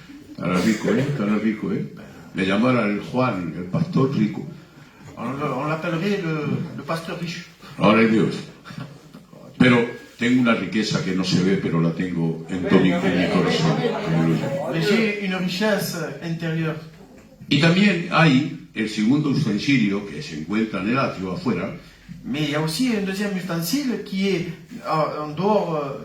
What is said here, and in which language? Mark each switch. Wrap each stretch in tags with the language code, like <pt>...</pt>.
<es>Estará rico, estará rico, Le llamaran el Juan, el pastor rico.</es> <fr>On l'appellerait le pasteur riche.</fr> <es>Ahora es Dios. Pero tengo una riqueza que no se ve, pero la tengo en mi corazón. Aleluya.</es> <fr>Mais j'ai une richesse intérieure.</fr> <es>Y también hay el segundo utensilio que se encuentra en el atrio afuera.</es> <fr>Mais il y a aussi un deuxième ustensile qui est en dehors</fr>